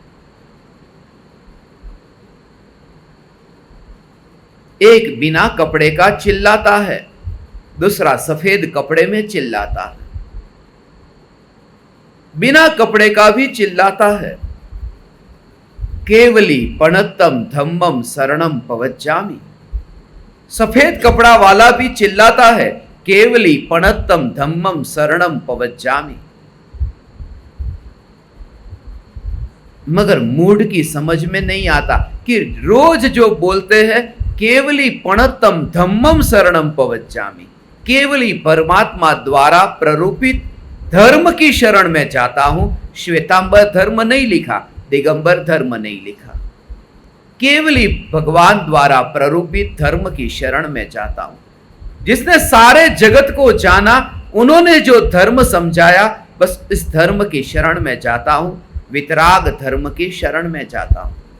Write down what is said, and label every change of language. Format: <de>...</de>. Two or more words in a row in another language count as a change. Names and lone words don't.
<hi>एक बिना कपड़े का चिल्लाता है, दूसरा सफेद कपड़े में चिल्लाता है। बिना कपड़े का भी चिल्लाता है,</hi> <pra>केवली पणत्तम धम्मम शरणम पवज्जामि।</pra> <hi>सफेद कपड़ा वाला भी चिल्लाता है,</hi> <pra>केवली पणत्तम धम्मम शरणम पवज्जामि।</pra> <hi>मगर मूड की समझ में नहीं आता कि रोज जो बोलते हैं</hi> <pra>केवली पणत्तम धम्मम शरणम पवज्जामि,</pra> <hi>केवली परमात्मा द्वारा प्ररूपित धर्म की शरण में जाता हूं। श्वेतांबर धर्म नहीं लिखा, दिगंबर धर्म नहीं लिखा, केवली भगवान द्वारा प्ररूपित धर्म की शरण में जाता हूं। जिसने सारे जगत को जाना, उन्होंने जो धर्म समझाया, बस इस धर्म की शरण में जाता हूं, वितराग धर्म की शरण में जाता हूं।</hi>